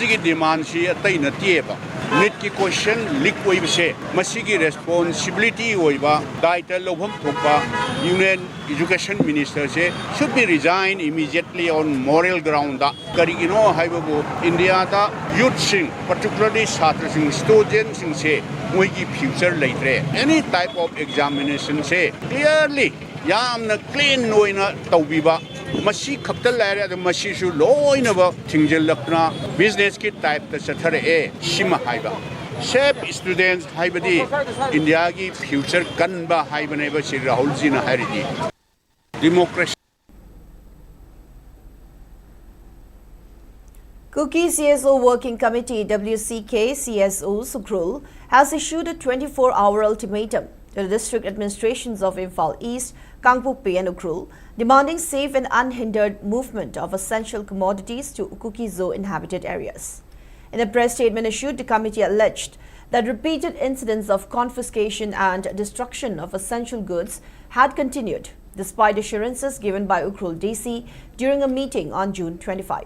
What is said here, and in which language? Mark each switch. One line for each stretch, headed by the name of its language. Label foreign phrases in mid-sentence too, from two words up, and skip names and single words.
Manipuri: gi demand si atai na tieba need ki question leak oi bse masigi responsibility oiba daita lobham thokba
English: union education minister
Manipuri: se
English: should be resign immediately on moral ground
Manipuri: da karigino haibabu India da youth sing particularly chhatra sing students sing se moigi future laitre
English: any type of examination
Manipuri: se clearly yamna clean noina tawbiba masi khapta laire masi su loina ba thingjel lakna business ki type ta chathare e shima haiba shape students haibadi India ki future kanba haibane ba Sri Rahul ji na haridi democracy.
English: Kuki CSO Working Committee WCK CSO Sukrul has issued a 24-hour ultimatum to the district administrations of Imphal East, Kangpokpi and Ukhrul, demanding safe and unhindered movement of essential commodities to Kuki CSO inhabited areas. In a press statement issued, the committee alleged that repeated incidents of confiscation and destruction of essential goods had continued, despite assurances given by Ukhrul DC during a meeting on June 25.